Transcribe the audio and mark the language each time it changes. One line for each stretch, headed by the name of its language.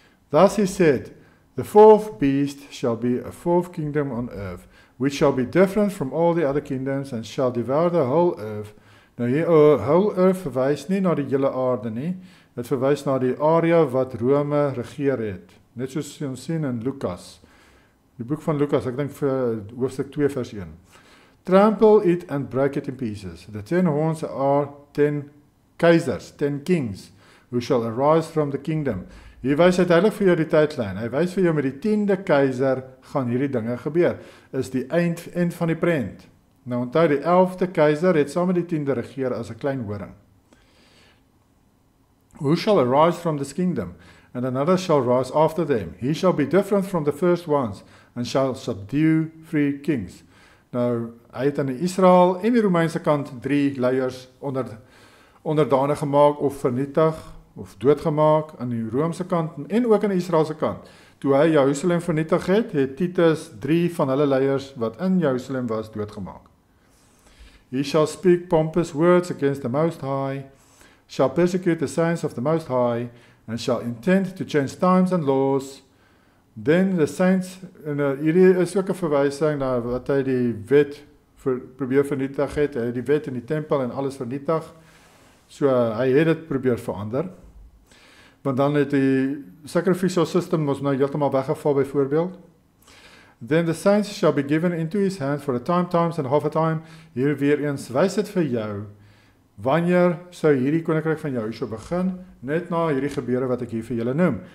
English: Thus he said, the fourth beast shall be a fourth kingdom on earth, which shall be different from all the other kingdoms and shall devour the whole earth.
Afrikaans: Nou hier,
English: whole earth
Afrikaans: verwys nie na die hele aarde nie, dit verwys na die area wat Rome regeer het. Net soos ons sien in Lukas, die boek van Lukas, ek dink vir hoofstuk 2 vers 1.
English: Trample it and break it in pieces. The 10 horns are 10 keisers, 10 kings, who shall arise from the kingdom.
Afrikaans: Hier wys hy duidelik vir jou die tydlyn. Hy wys vir jou met die 10de keiser gaan hierdie dinge gebeur. Is die eind van die prent. Nou onthou die 11de keiser het saam met die 10de regeer as 'n klein horing.
English: Who shall arise from this kingdom, and another shall rise after them. He shall be different from the first ones, and shall subdue 3 kings.
Afrikaans: Nou, hy het aan die Israel en die Romeinse kant 3 leiers onderdanig gemaak of vernietig of doodgemaak aan die Romeinse kant en ook aan die Israelse kant. Toe hy Jerusalem vernietig het, het Titus 3 van hulle leiers wat in Jerusalem was doodgemaak.
English: He shall speak pompous words against the Most High, shall persecute the saints of the Most High, and shall intend to change times and laws. Then the saints,
Afrikaans: en hierdie is ook 'n verwysing na wat hy die wet probeer vernietig het, hy het die wet in die tempel en alles vernietig, so hy het dit probeer verander, want dan het die sacrificial system ons nou heeltemal weggeval byvoorbeeld.
English: Then the saints shall be given into his hand for a time, times and half a time.
Afrikaans: Hier weer eens wys dit vir jou, wanneer sou hierdie koninkryk van Jehoshua begin, net na hierdie gebeure wat ek hier vir julle noem.